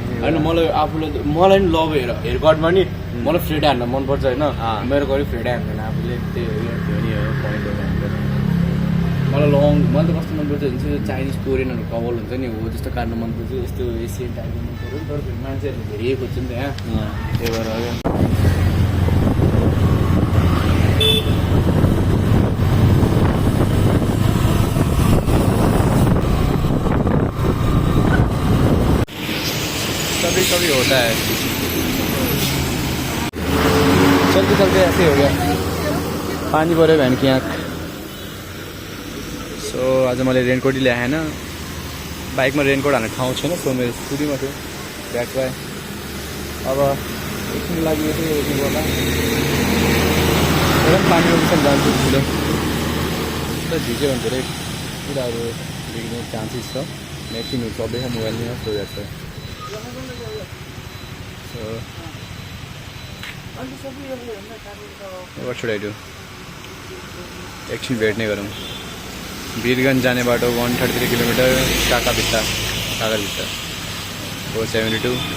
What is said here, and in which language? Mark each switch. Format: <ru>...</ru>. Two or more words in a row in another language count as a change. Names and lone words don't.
<ne>होइन मलाई पनि</ne> <en>love haircut</en> <ne>नि मलाई फ्रेड हान्न मनपर्छ होइन मेरो घरि फ्रेडै हान्दैन आफूले त्यही हो पोइन्ट हो मलाई मलाई त कस्तो मनपर्छ भने चाहिँ चाइनिज कोरियनहरू कभल हुन्छ नि हो त्यस्तो काट्न मनपर्छ यस्तो एसियन टाइपको मनपर्छ तर मान्छेहरूले धेरै खोज्छ नि त यहाँ त्यही भएर</ne> <hi>कभी होता है चलते चलते ऐसे हो गया</hi> <ne>पानी पऱ्यो भ्यान कि यहाँ सो आज मैले रेनकोट ल्याएँ होइन बाइकमा रेनकोट हाल्ने ठाउँ छैन सो मेरो स्कुटीमा थियो ब्याग पाएँ अब एकछिन लागि एकछिन गर्दा पानीको विषय जान्छु ठुलो भिज्यो भने धेरै कुराहरू बिग्रिने चान्सेस छ नेटिङहरू चल्दैछ मोबाइलमा सोधेको छ</ne> <en>So, what should I do?</en> <ne>एकछिन भेट्ने गरौँ वीरगंज जाने बाटो 133 किलोमिटर काकाभित्ता 472</ne>